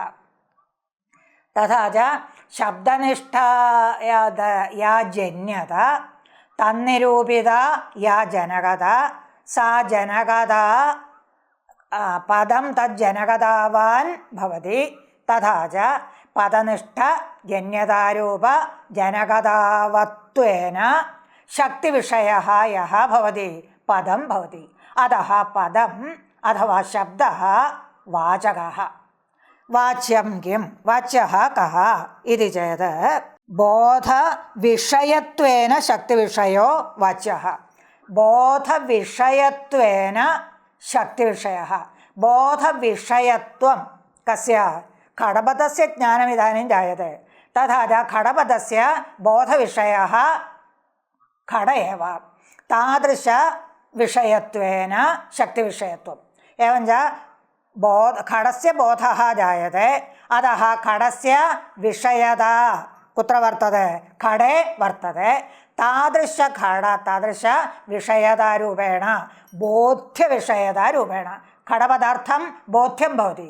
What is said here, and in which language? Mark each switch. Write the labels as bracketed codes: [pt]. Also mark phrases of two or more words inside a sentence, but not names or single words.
[sa] तथा च शब्दनिष्ठा या जन्यता तन्निरूपिता या जनकता सा जनकता पदं तज्जनकतावान् भवति। तथा च പദനിഷ്ഠ ജന്യതാരൂപ ജനകതാവത്വേന ശക്തിവിഷയഃ യഃ ഭവതി പദം ഭവതി. അതഃ പദം അഥവാ ശബ്ദഃ വാചകഃ. വാച്യം കിം? വാച്യഃ കഃ ഇതി ചേത് ബോധവിഷയത്വേന ശക്തിവിഷയോ വാച്യഃ. ബോധവിഷയത്വേന ശക്തിവിഷയഃ. ബോധവിഷയത്വം കസ്യ? ഘടപദസ്യ ജ്ഞാനം ഇദാनीं ജായത്തെ. തഥാ ച ഘടപദസ്യ ബോധവിഷയഃ ഘട ഏവ. താദൃശ വിഷയത്വേന ശക്തിവിഷയത്വം. एवं च घटस्य बोधः जायते. अतः घटस्य विषयता कुत्र वर्तते? घटे वर्तते. तादृश विषयतारूपेण बोध्यविषयतारूपेण घटपदार्थं बोध्यं भवति.